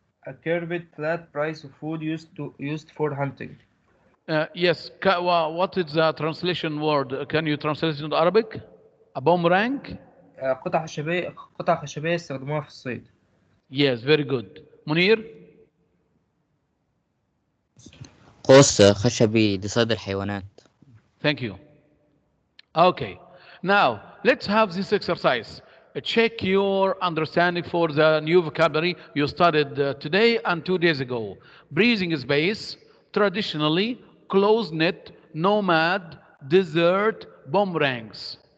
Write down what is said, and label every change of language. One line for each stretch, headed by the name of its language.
English: A curved flat piece of wood used for hunting. Yes. What is the translation word? Can you translate it into Arabic? A boomerang?
Arabic: قطع خشبية استخدموها في الصيد.
English: Yes, very good. Munir?
Arabic: قوس خشبي لصيد الحيوانات.
English: Thank you. Okay. Now, let's have this exercise. Check your understanding for the new vocabulary you studied today and 2 days ago. Breathing space, traditionally, close-knit, nomad, desert, boomerangs.